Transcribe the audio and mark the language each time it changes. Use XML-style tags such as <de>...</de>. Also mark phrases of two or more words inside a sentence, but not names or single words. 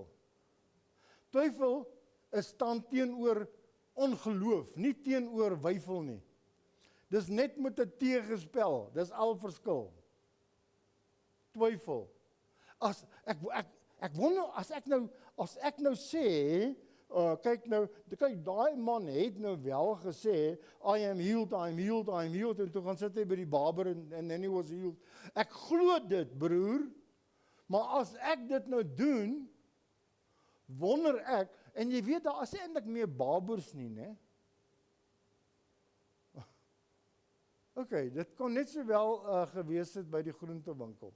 <af>Twyfel is staan teenoor ongeloof, nie teenoor weifel nie. Dis net met 'n tegespel, dis al verskil. Twyfel. Ek wonder, as ek nou sê, kyk, daai man het nou wel gesê,</af> <en>I am healed,</en> <af>en toe gaan sit hy by die barber,</af> <en>and then he was healed.</en> <af>Ek glo dit, broer, maar as ek dit nou doen, wonder ek, en jy weet, daar is eintlik meer barbers nie, né? Okay, dit kon net so wel gewees het by die groentewinkel.</af>